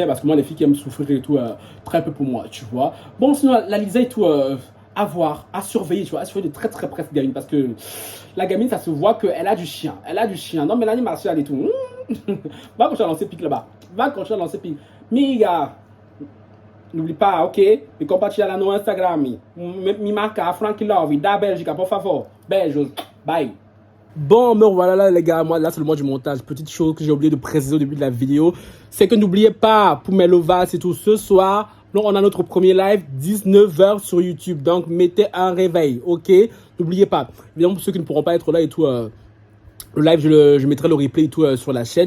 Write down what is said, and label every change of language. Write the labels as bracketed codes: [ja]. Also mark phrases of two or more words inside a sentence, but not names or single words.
[fr] Parce que moi, les filles qui aiment souffrir et tout, très peu pour moi, tu vois. Bon, sinon, la Lisa et tout. À voir, à surveiller, tu vois, à surveiller de très très près cette gamine parce que la gamine, ça se voit qu'elle a du chien, Non, mais Mélanie Martial et tout, va continuer à lancer pique là-bas, Miga, n'oublie pas, ok, [pt] me compartilha lá no Instagram, me marca, Frank Love, da Bélgica, por favor, beijos, [fr] bye. Bon, me voilà là les gars, moi là c'est le mois du montage. Petite chose que j'ai oublié de préciser au début de la vidéo, c'est que n'oubliez pas, pour mes lovas et tout, ce soir, donc on a notre premier live, 19h sur YouTube. Donc mettez un réveil, ok? N'oubliez pas. Évidemment pour ceux qui ne pourront pas être là et tout, le live je mettrai le replay et tout sur la chaîne.